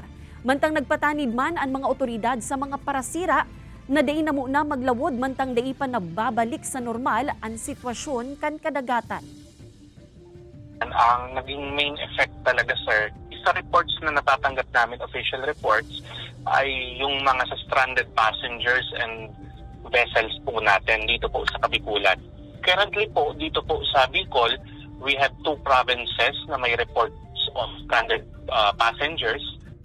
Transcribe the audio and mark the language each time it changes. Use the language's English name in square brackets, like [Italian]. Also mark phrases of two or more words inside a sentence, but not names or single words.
[Bikol] Mantang nagpatanid man ang mga otoridad sa mga parasira na diin na muna maglawod mantang dai pa nababalik sa normal ang sitwasyon kan kadagatan. [Filipino] Ang naging [English] main effect [Filipino] talaga, sir, sa reports na natatanggap namin, [English] official reports, [Filipino] ay yung mga sa [English] stranded passengers and vessels [Filipino] po natin dito po sa Kabikulan. Currently po, dito po sa Bicol, [English] we have 2 provinces [Filipino] na may [English] reports of stranded passengers.